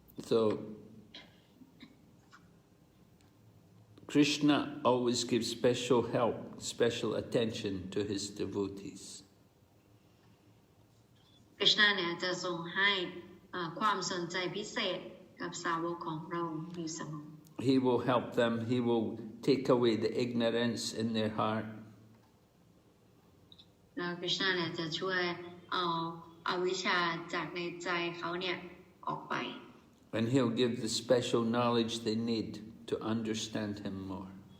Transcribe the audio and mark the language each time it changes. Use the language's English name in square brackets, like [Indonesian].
[English] So Krishna always gives special help, special attention to his devotees. [Thai] คริชนาเนี่ยจะทรงให้ความสนใจพิเศษกับสาวกของพระองค์อยู่เสมอ [English] He will help them. He will take away the ignorance in their heart. [Thai] แล้วคริชนาเนี่ยจะช่วยเอาอวิชชาจากในใจเขาเนี่ยออกไป [English] And he'll give the special knowledge they need to understand him more.